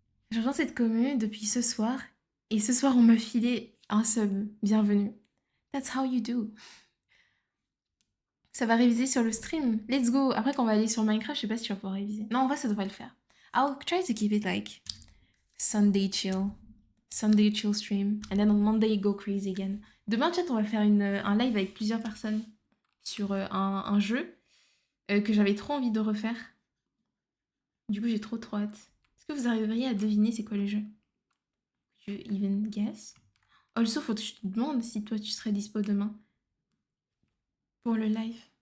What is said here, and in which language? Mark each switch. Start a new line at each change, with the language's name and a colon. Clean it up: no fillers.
French: Je rejoins cette commune depuis ce soir. Et ce soir, on m'a filé un sub. Bienvenue.
English: That's how you do.
French: Ça va réviser sur le stream.
English: Let's go.
French: Après, quand on va aller sur Minecraft, je sais pas si tu vas pouvoir réviser. Non, en vrai, ça devrait le faire.
English: I'll try to keep it like Sunday chill. Sunday chill stream. And then on Monday, go crazy again.
French: Demain, chat, on va faire un live avec plusieurs personnes sur un jeu que j'avais trop envie de refaire. Du coup, j'ai trop hâte. Est-ce que vous arriveriez à deviner c'est quoi le jeu?
English: You even guess?
French: Also, faut que je te demande si toi tu serais dispo demain pour le live.